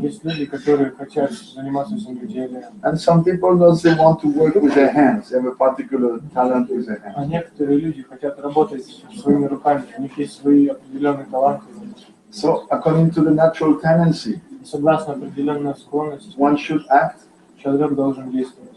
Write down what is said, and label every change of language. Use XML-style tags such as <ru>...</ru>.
<ru>Есть люди, которые хотят заниматься земледелием.</ru> <en>And some people they want to work with their hands. They have a particular talent with their</en> <ru>А</ru> <en>hands.</en> <ru>некоторые люди хотят работать своими руками. У них есть свои определенные таланты.</ru> <en>So according to the natural tendency,</en> <ru>И согласно определенной склонности,</ru> <en>one should act,</en> <ru>человек должен действовать.</ru>